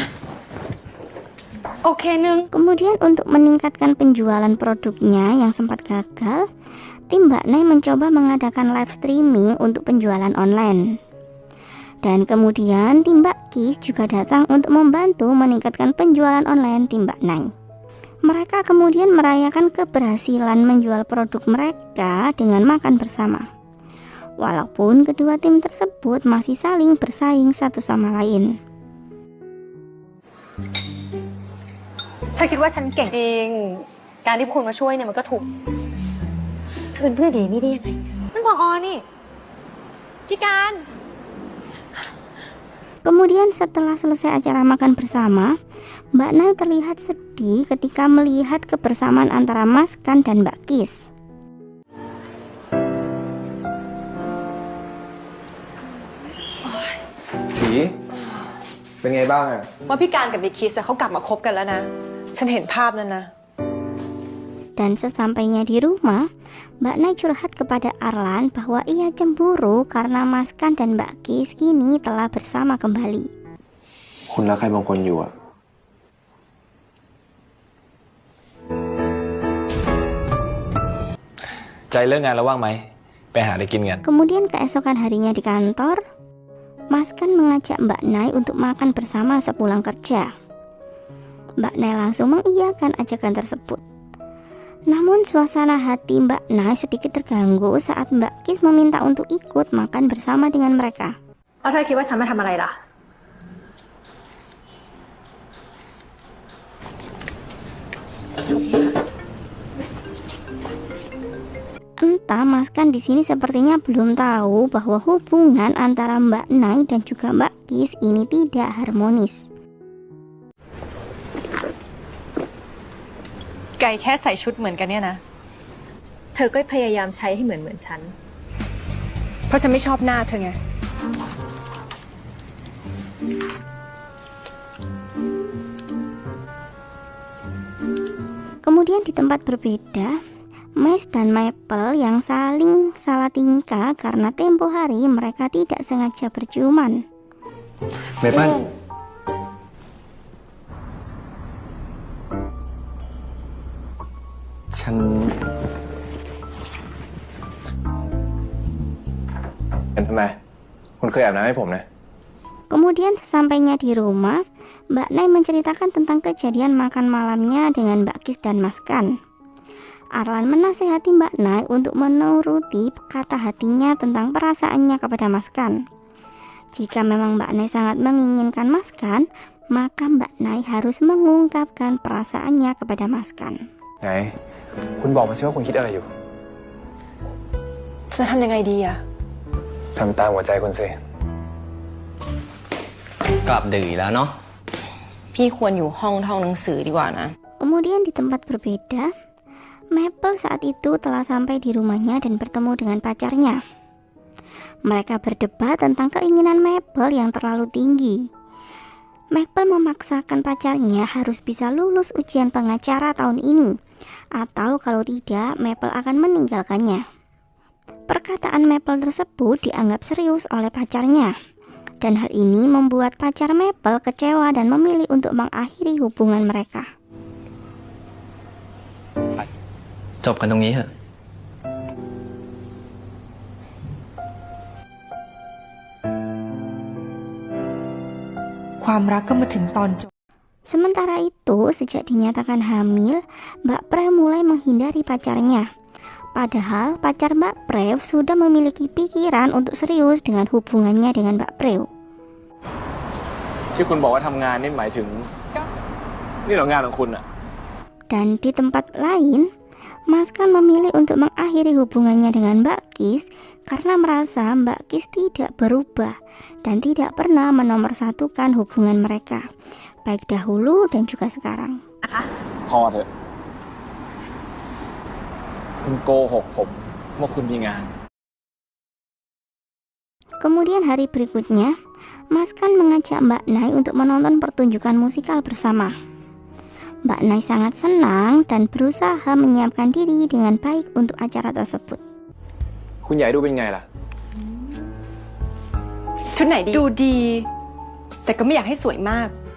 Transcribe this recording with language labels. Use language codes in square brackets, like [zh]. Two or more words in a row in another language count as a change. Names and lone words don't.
[th] โอเคนึง [id] Kemudian untuk meningkatkan penjualan produknya yang sempat gagal, tim Mbak Nai mencoba mengadakan [en] live streaming [id] untuk penjualan online. Dan kemudian tim Mbak Kis juga datang untuk membantu meningkatkan penjualan online tim Mbak Nai. Mereka kemudian merayakan keberhasilan menjual produk mereka dengan makan bersama. Walaupun kedua tim tersebut masih saling bersaing satu sama lain. [th] เธอคิดว่าฉันเก่งจริง การที่คุณมาช่วยเนี่ยมันก็ถูก เธอเป็นเพื่อนดีนี่ได้ยังไงนั่นพอนี่ พี่การ [id] Kemudian setelah selesai acara makan bersama, Mbak Nai terlihat sedih ketika melihat kebersamaan antara Mas Kan dan Mbak Kis. [th] ผีเป็นไงบ้างอะ ว่าพี่การกับนิคิสเขากลับมาคบกันแล้วนะ ฉันเห็นภาพนั้นนะ [id] Dan sesampainya di rumah, Mbak Nai curhat kepada Arlan bahwa ia cemburu karena Mas Kan dan Mbak Kis kini telah bersama kembali. [th] คุณรักใครบางคนอยู่อะ ใจเรื่องงานแล้วว่างไหม ไปหาอะไรกินกัน [id] Kemudian keesokan harinya di kantor, Mas Kan mengajak Mbak Nai untuk makan bersama sepulang kerja. Mbak Nai langsung mengiyakan ajakan tersebut. Namun suasana hati Mbak Nai sedikit terganggu saat Mbak Kis meminta untuk ikut makan bersama dengan mereka. [th] แล้วเธอคิดว่าฉันมาทำอะไรล่ะ [id] Entah Mas Kan di sini sepertinya belum tahu bahwa hubungan antara Mbak Nai dan juga Mbak Kis ini tidak harmonis. [th] ไก่แค่ใส่ชุดเหมือนกันเนี่ยนะ เธอก็พยายามใช้ให้เหมือนฉัน เพราะฉันไม่ชอบหน้าเธอไง [id] Kemudian di tempat berbeda, Mais dan Maple yang saling salah tingkah karena tempo hari mereka tidak sengaja berciuman. [th] เมเปิ้ลฉันเป็นทำไม คุณเคยอาบน้ำให้ผมนะ [id] Kemudian sesampainya di rumah, Mbak Nai menceritakan tentang kejadian makan malamnya dengan Mbak Kis dan Mas Kan. Arlan menasehati Mbak Nai untuk menuruti kata hatinya tentang perasaannya kepada Mas Kan. Jika memang Mbak Nai sangat menginginkan Mas Kan, maka Mbak Nai harus mengungkapkan perasaannya kepada Mas Kan. [th] ไหน คุณบอกมาสิว่าคุณคิดอะไรอยู่ จะทำยังไงดีอะ ทำตามหัวใจคุณสิ กลับดึกอีกแล้วเนาะ พี่ควรอยู่ห้องท่องหนังสือดีกว่านะ [id] Kemudian di tempat berbeda, Maple saat itu telah sampai di rumahnya dan bertemu dengan pacarnya. Mereka berdebat tentang keinginan Maple yang terlalu tinggi. Maple memaksakan pacarnya harus bisa lulus ujian pengacara tahun ini, atau kalau tidak, Maple akan meninggalkannya. Perkataan Maple tersebut dianggap serius oleh pacarnya, dan hal ini membuat pacar Maple kecewa dan memilih untuk mengakhiri hubungan mereka. [th] จบกันตรงนี้เถอะ ความรักก็มาถึงตอนจบ [id] Sementara itu, sejak dinyatakan hamil, Mbak Prew mulai menghindari pacarnya. Padahal pacar Mbak Prew sudah memiliki pikiran untuk serius dengan hubungannya dengan Mbak Prew. [th] ที่คุณบอกว่าทำงานนี่หมายถึง นี่เหรองานของคุณอะ [id] Dan di tempat lain, Maskan memilih untuk mengakhiri hubungannya dengan Mbak Kis karena merasa Mbak Kis tidak berubah dan tidak pernah menomorsatukan hubungan mereka, baik dahulu dan juga sekarang. [th] พอเถอะ คุณโกหกผมว่าคุณมีงาน [id] Kemudian hari berikutnya, Maskan mengajak Mbak Nai untuk menonton pertunjukan musikal bersama. Mbak Nai sangat senang dan berusaha menyiapkan diri dengan baik untuk acara tersebut. [th] คุณใหญ่ดูเป็นไงล่ะ ชุดไหนดี ดูดี แต่ก็ไม่อยากให้สวยมาก